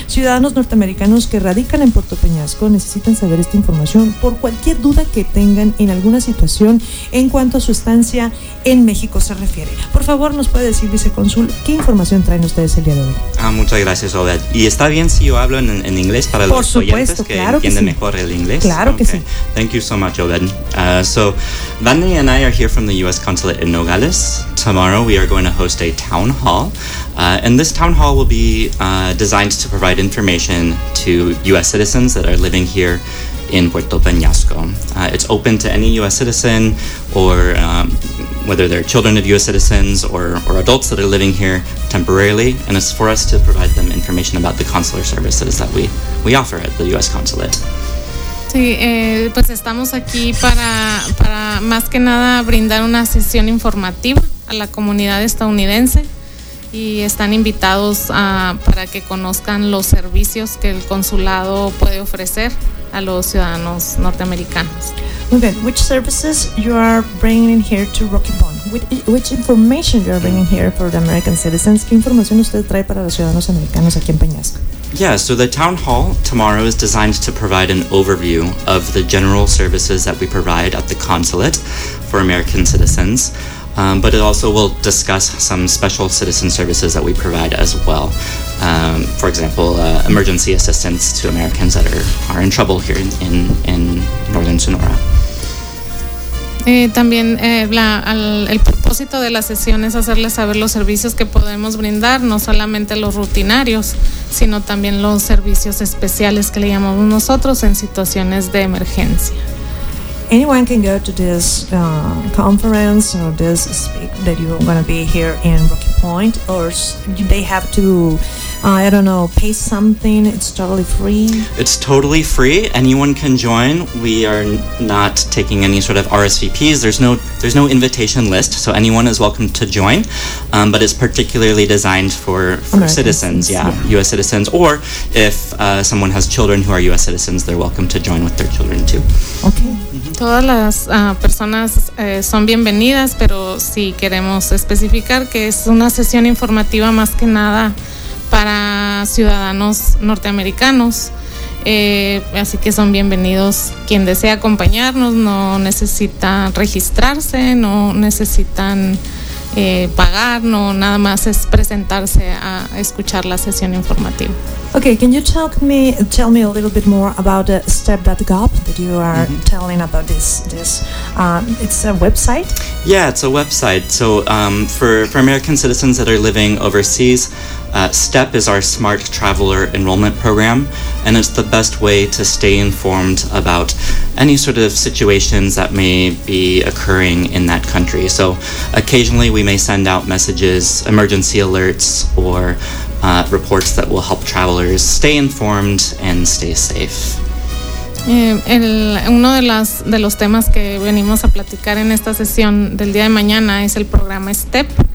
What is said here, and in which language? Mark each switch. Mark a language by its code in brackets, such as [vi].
[es] Ciudadanos norteamericanos que radican en Puerto Peñasco necesitan saber esta información por cualquier duda que tengan en alguna situación en cuanto a su estancia en México se refiere. Por favor, nos puede decir, vicecónsul, ¿qué información traen ustedes el día de hoy? Muchas gracias, Obed. ¿Y está bien si yo hablo en inglés para por los supuesto, oyentes que claro entienden que sí. mejor el inglés? Claro okay. que sí. [en] Thank you so much, Obed. So, Vani and I are here from the U.S. Consulate in Nogales. Tomorrow we are going to host a town hall. And this town hall will be designed to provide information to U.S. citizens that are living here in Puerto Peñasco. It's open to any U.S. citizen or whether they're children of U.S. citizens or adults that are living here temporarily, and it's for us to provide them information about the consular services that we offer at the U.S. Consulate. [es] Sí, pues estamos aquí para más que nada brindar una sesión informativa a la comunidad estadounidense y están invitados para que conozcan los servicios que el consulado puede ofrecer a los ciudadanos norteamericanos. Muy bien. [en] Which services you are bringing here to Rocky Point? Which information you are bringing here for the American citizens? [es] ¿Qué información usted trae para los ciudadanos americanos aquí en Peñasco? [en] Yeah, so the town hall tomorrow is designed to provide an overview of the general services that we provide at the consulate for American citizens. But it also will discuss some special citizen services that we provide as well. For example, emergency assistance to Americans that are in trouble here in Northern Sonora. [es] También el propósito de la sesión es hacerles saber los servicios que podemos brindar, no solamente los rutinarios, sino también los servicios especiales que le llamamos nosotros en situaciones de emergencia. [en] Anyone can go to this conference or this speak that you're going to be here in Rocky Point, or they have to, pay something? It's totally free? It's totally free. Anyone can join. We are not taking any sort of RSVPs. There's no invitation list, so anyone is welcome to join. But it's particularly designed for citizens, U.S. citizens, or if someone has children who are U.S. citizens, they're welcome to join with their children, too. Okay. [es] Todas las personas son bienvenidas, pero sí queremos especificar que es una sesión informativa más que nada para ciudadanos norteamericanos. Así que son bienvenidos quien desea acompañarnos, no necesita registrarse, no necesitan pagar, no, nada más es presentarse a escuchar la sesión informativa. [en] Okay, can you tell me a little bit more about step.gov that you are mm-hmm. telling about this it's a website? Yeah, it's a website. So for American citizens that are living overseas, STEP is our Smart Traveler Enrollment Program, and it's the best way to stay informed about any sort of situations that may be occurring in that country. So occasionally we may send out messages, emergency alerts, or reports that will help travelers stay informed and stay safe. [es] Uno de los temas que venimos a platicar en esta sesión del día de mañana es el programa STEP.